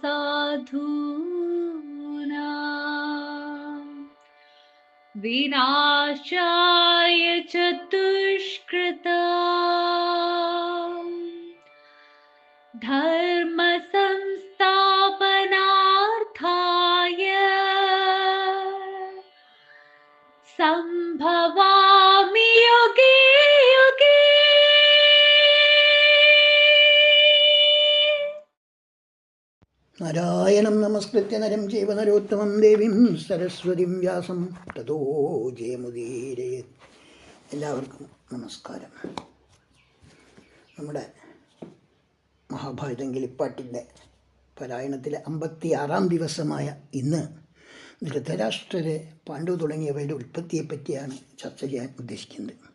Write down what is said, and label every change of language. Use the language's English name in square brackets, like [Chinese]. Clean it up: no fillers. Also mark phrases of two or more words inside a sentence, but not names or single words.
[Sanskrit] साधूनां विनाशाय च दुष्कृतां धर्म संस्थापनार्थाय संभवामि युगे युगे। നാരായണം നമസ്കൃത്യ നരം ചൈവ നരോത്തമം ദേവീം സരസ്വതിം വ്യാസം തതോ ജയമുദീരയേത്. [Malayalam] എല്ലാവർക്കും നമസ്കാരം. നമ്മുടെ മഹാഭാരതം കിളിപ്പാട്ടിൻ്റെ പാരായണത്തിലെ 56-ാം ദിവസമായ ഇന്ന് ധൃതരാഷ്ട്രരെ, പാണ്ഡു തുടങ്ങിയവയുടെ ഉൽപ്പത്തിയെപ്പറ്റിയാണ് ചർച്ച ചെയ്യാൻ ഉദ്ദേശിക്കുന്നത്.